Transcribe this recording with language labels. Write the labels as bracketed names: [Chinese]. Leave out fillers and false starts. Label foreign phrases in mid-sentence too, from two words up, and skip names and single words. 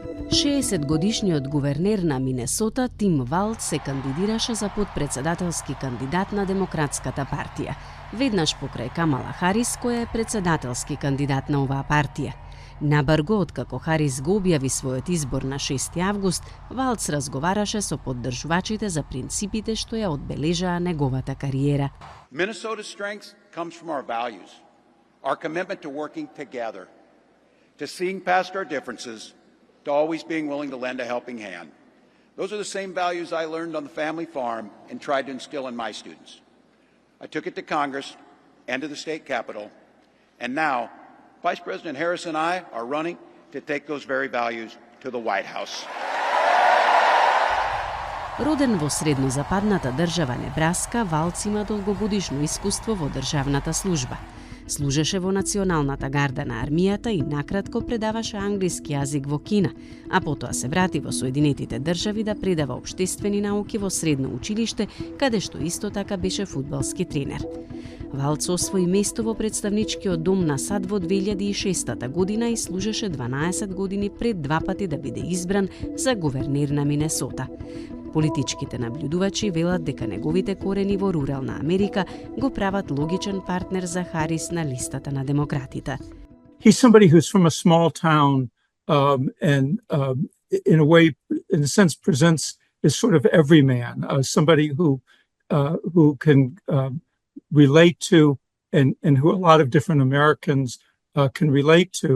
[Macedonian] 60-годишниот гувернер на Минесота Тим Валц се кандидираше за подпредседателски кандидат на Демократската партија, веднаш покрај Камала Харис, која е председателски кандидат на оваа партија. Набрго, откако Харис го објави својот избор на 6 август, Валц разговараше со поддржувачите за принципите што ја одбележаа неговата кариера. [English] Minnesota's strength comes from our values, our commitment to working together, to seeing past our differences, to always being willing to lend a helping hand. Those are the same values I learned on the family farm and tried to instill in my students. I took it to Congress and to the state capitol, and now Vice President Harris and I are running to take those very values to the White House. [Macedonian] Роден во среднозападната држава Небраска, Валц има долгогодишно искуство во државната служба. Служеше во Националната гарда на армијата и накратко предаваше англиски јазик во Кина, а потоа се врати во Соединетите држави да предава општествени науки во средно училиште, каде што исто така беше фудбалски тренер. Валц освои место во представничкиот дом на САД во 2006 година и служеше 12 години пред два пати да биде избран за гувернер на Минесота. Политичките наблюдувачи велат дека неговите корени во рурална Америка го прават логичен партнер за Харис на листата на демократите. [English] He's somebody who's from a small town and in a way, in a sense, presents as sort of everyman, somebody who can relate to and who a lot of different Americans can relate to.